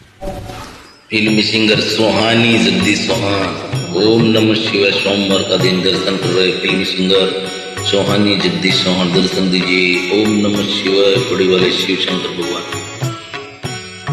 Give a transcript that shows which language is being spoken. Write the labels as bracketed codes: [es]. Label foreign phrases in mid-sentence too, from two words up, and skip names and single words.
[hi] फिल्मी सिंगर सुहानी जगदीश चौहान। ओम नमः शिवाय। सोमवार का दिन दर्शन कर रहे फिल्मी सिंगर सुहानी जगदीश चौहान, दर्शन दीजिए। ओम नमः शिवाय। बड़े वाले शिव शंकर भगवान।